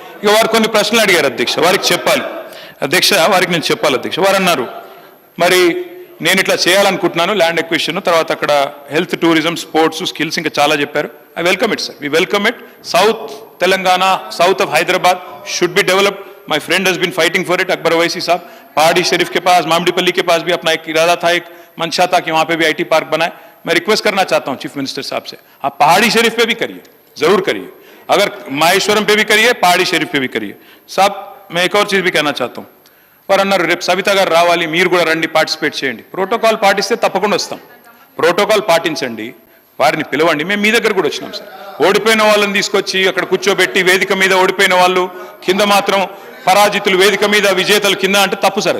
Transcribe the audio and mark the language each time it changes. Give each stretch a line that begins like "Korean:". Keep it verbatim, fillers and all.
Telugu: ఇక వారు కొన్ని ప్రశ్నలు అడిగారు అధ్యక్ష, వారికి చెప్పాలి అధ్యక్ష, వారికి నేను చెప్పాలి అధ్యక్ష. వారు అన్నారు మరి నేను ఇట్లా చేయాలనుకుంటున్నాను, ల్యాండ్ ఎక్విజిషన్, తర్వాత అక్కడ హెల్త్, టూరిజం, స్పోర్ట్స్, స్కిల్స్, ఇంకా చాలా చెప్పారు.
English: I welcome it sir, we welcome it. South Telangana, south of Hyderabad should be developed. My friend he's been fighting
Hindi: for it. Akbar वैसी साहब पहाड़ी शरीफ के पास, मामडीपल्ली के पास भी अपना एक इरादा था, एक मंशा था कि वहाँ पे भी आईटी पार्क बनाए. मैं रिक्वेस्ट करना चाहता हूँ चीफ मिनिस्टर साहब से, आप पहाड़ी शरीफ पे भी करिए, जरूर करिए, अगर माहेश्वरम पे भी करिए, पहाड़ी शरीफ पे भी करिए. साहब मैं एक और चीज़ भी कहना चाहता हूँ.
Telugu: వారు అన్నారు రేపు సవిత గారు రావాలి, మీరు కూడా రండి, పార్టిసిపేట్ చేయండి. ప్రోటోకాల్ పాటిస్తే తప్పకుండా వస్తాం, ప్రోటోకాల్ పాటించండి, వారిని పిలవండి. మేము మీ దగ్గర కూడా వచ్చినాం సార్, ఓడిపోయిన వాళ్ళని తీసుకొచ్చి అక్కడ కూర్చోబెట్టి వేదిక మీద ఓడిపోయిన వాళ్ళు, కింద మాత్రం పరాజితులు వేదిక మీద, విజేతలు కింద అంటే తప్పు సార్.